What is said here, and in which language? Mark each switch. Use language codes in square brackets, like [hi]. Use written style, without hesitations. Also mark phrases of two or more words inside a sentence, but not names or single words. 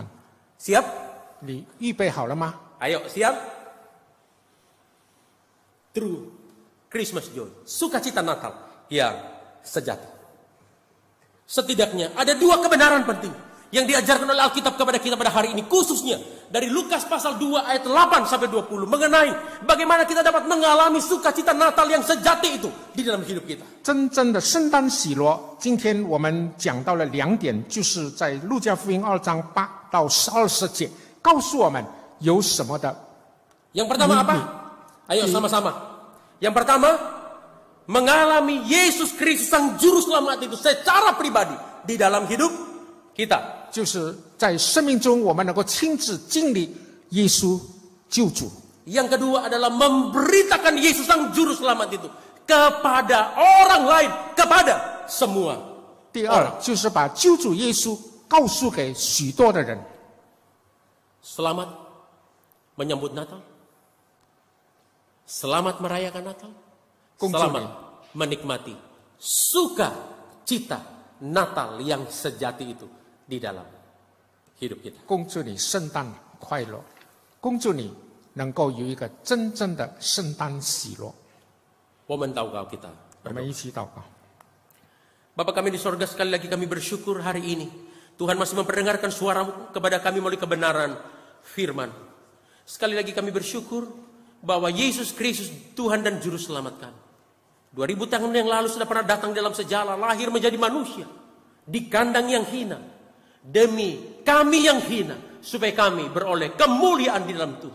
[id] Siap? [zh] 你预备好了吗？ [id] Ayo, siap? [en] True Christmas joy, [id] sukacita Natal yang sejati. Setidaknya ada dua kebenaran penting yang diajarkan oleh Alkitab kepada kita pada hari ini, khususnya dari Lukas pasal 2 ayat 8 sampai 20 mengenai bagaimana kita dapat mengalami sukacita Natal yang sejati itu di dalam hidup kita. [zh] 真正的圣诞喜乐，今天我们讲到了2点，就是在路加福音2章8到20节，告诉我们有什么的。 [id] Yang pertama apa? Ayo sama-sama. Yang pertama, mengalami Yesus Kristus Sang Juru Selamat itu secara pribadi di dalam hidup kita. [zh] 就是在生命中，我们能够亲自经历耶稣救主。 [id] Yang kedua adalah memberitakan Yesus Sang Juru Selamat itu kepada orang lain, kepada semua. [zh] 第二，就是把救主耶稣告诉给许多的人。 [id] Selamat menyambut Natal. Selamat merayakan Natal. Selamat menikmati sukacita Natal yang sejati itu di dalam hidup kita. [zh] 恭祝你圣诞快乐，恭祝你能够有一个真正的圣诞喜乐。 [id] Momen taukah kita? [zh] 我们一起祷告。 [id] Bapa kami di sorga, sekali lagi kami bersyukur hari ini Tuhan masih memperdengarkan suara-Mu kepada kami melalui kebenaran firman. Sekali lagi kami bersyukur bahwa Yesus Kristus Tuhan dan Juru Selamat kami. 2000 tahun yang lalu sudah pernah datang dalam sejarah, lahir menjadi manusia di kandang yang hina demi kami yang hina, supaya kami beroleh kemuliaan di dalam Tuhan.